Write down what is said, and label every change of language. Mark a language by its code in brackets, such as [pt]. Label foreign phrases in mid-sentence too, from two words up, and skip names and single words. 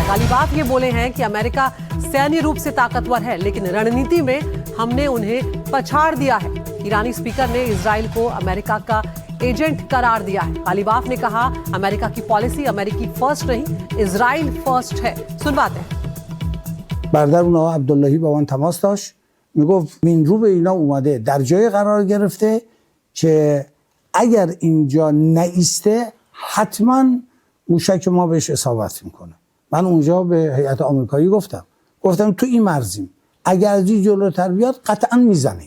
[hi] गालिबाफ ये बोले हैं कि अमेरिका सैन्य रूप से ताकतवर है, लेकिन रणनीति में हमने उन्हें पछाड़ दिया है। ईरानी स्पीकर ने इजराइल को अमेरिका का एजेंट करार दिया है। गालिबाफ ने कहा, अमेरिका की पॉलिसी अमेरिकी फर्स्ट नहीं, इजराइल फर्स्ट है। सुनवाते हैं। [fa] برادر اونها عبداللهی با من تماس داشت، میگفت این رو به اینا اومده در جای قرار گرفته که اگر اینجا نایسته حتما موشک ما بهش اصابت میکنه. من اونجا به هیئت آمریکایی گفتم تو این مرزیم، اگر از این جلوتر بیاد قطعا میزنیم.